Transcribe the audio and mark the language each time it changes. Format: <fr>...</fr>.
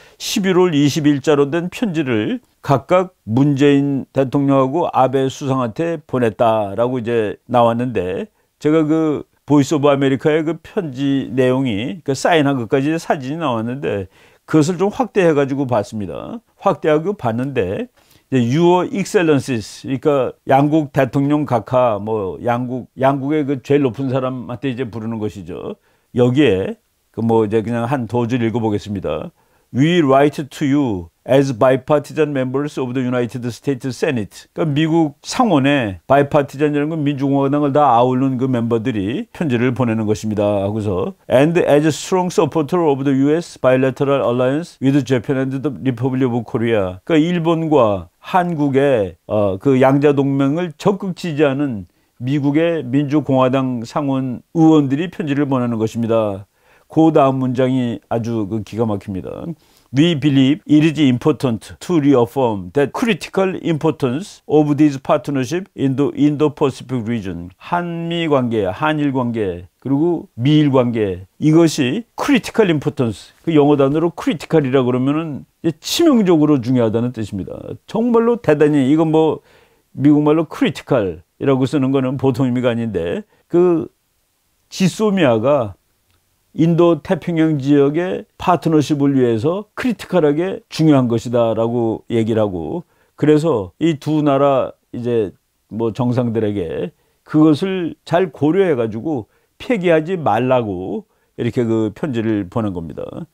<ko>11월 20일자로 된 편지를 각각 문재인 대통령하고 아베 수상한테 보냈다라고 이제 나왔는데, 제가 보이스 오브 아메리카의 편지 내용이 사인한 것까지 사진이 나왔는데, 그것을 좀 확대해가지고 봤습니다. 확대하고 봤는데,</ko> <en>Your Excellencies,</en> <ko>그러니까 양국 대통령 각하, 양국의 제일 높은 사람한테 이제 부르는 것이죠. 여기에 이제 그냥 한 두 줄 읽어보겠습니다.</ko> <en>We write to you as bipartisan members of the United States Senate.</en> <ko>그러니까 미국 상원에 바이파티잔이라는 건 민주공화당을 다 아우르는 멤버들이 편지를 보내는 것입니다 하고서,</ko> <en>and as a strong supporter of the U.S. bilateral alliance with Japan and the Republic of Korea.</en> <ko>그러니까 일본과 한국의 양자 동맹을 적극 지지하는 미국의 민주공화당 상원 의원들이 편지를 보내는 것입니다. 그 다음 문장이 아주 기가 막힙니다.</ko> <en>We believe it is important to reaffirm the critical importance of this partnership in the Indo-Pacific region.</en> <ko>한미 관계, 한일 관계, 그리고 미일 관계, 이것이</ko> <en>critical importance,</en> <ko>영어 단어로 critical이라고 그러면은 치명적으로 중요하다는 뜻입니다. 정말로 대단히, 이건 미국말로 critical이라고 쓰는 거는 보통 의미가 아닌데, 지소미아가 인도 태평양 지역의 파트너십을 위해서 크리티컬하게 중요한 것이다 라고 얘기를 하고, 그래서 이 두 나라 이제 정상들에게 그것을 잘 고려해 가지고 폐기하지 말라고 이렇게 편지를 보낸 겁니다.</ko>